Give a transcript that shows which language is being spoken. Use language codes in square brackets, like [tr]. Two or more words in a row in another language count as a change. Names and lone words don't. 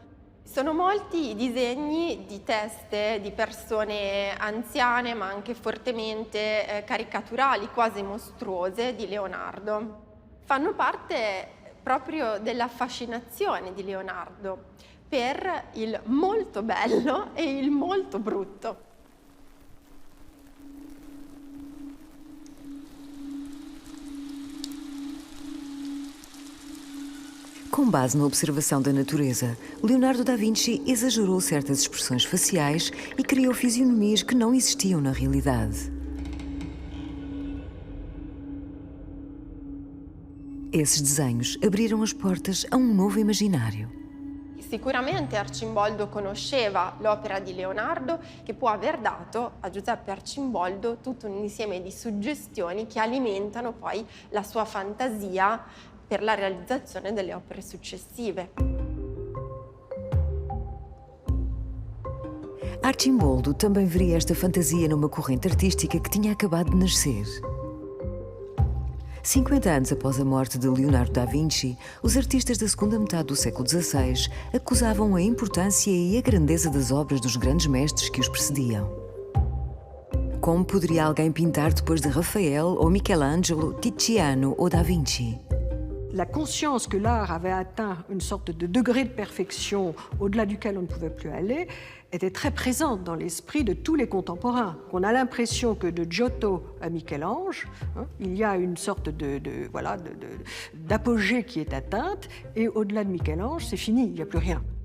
[it] Sono molti i disegni di teste di persone anziane ma anche fortemente caricaturali, quasi mostruose di Leonardo. Fanno parte proprio della fascinazione di Leonardo per il molto bello e il molto brutto. [pt] Com base na observação da natureza, Leonardo da Vinci exagerou certas expressões faciais e criou fisionomias que não existiam na realidade. Esses desenhos abriram as portas a um novo imaginário. [it] Sicuramente Arcimboldo conosceva l'opera di Leonardo che può aver dato a Giuseppe Arcimboldo tutto un insieme di suggestioni che alimentano poi la sua fantasia per la realizzazione delle opere successive. [pt] Arcimboldo também veria esta fantasia numa corrente artística que tinha acabado de nascer. 50 anos após a morte de Leonardo da Vinci, os artistas da segunda metade do século XVI acusavam a importância e a grandeza das obras dos grandes mestres que os precediam. Como poderia alguém pintar depois de Rafael ou Michelangelo, Tiziano ou Da Vinci? [fr] La conscience que l'art avait atteint une sorte de degré de perfection au-delà duquel on ne pouvait plus aller était très présente dans l'esprit de tous les contemporains. On a l'impression que de Giotto à Michel-Ange, il y a une sorte d'apogée qui est atteinte, et au-delà de Michel-Ange, c'est fini, il n'y a plus rien.